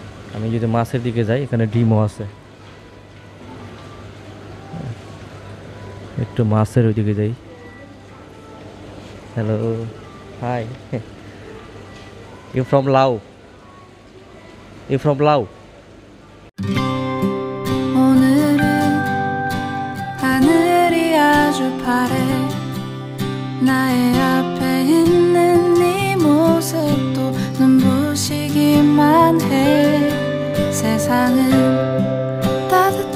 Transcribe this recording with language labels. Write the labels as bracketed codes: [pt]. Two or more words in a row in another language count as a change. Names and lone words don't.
[bn] আমি যদি মাছের দিকে যাই, এখানে ডিমও আছে। একটু মাছের ওইদিকে যাই। [en] hello, hi. you from Lao? you from Lao? [ko] 오늘은 하늘이 아주 파래. 나의 앞에 있는 네 모습도 눈부시기만 해. 세상은 따뜻해.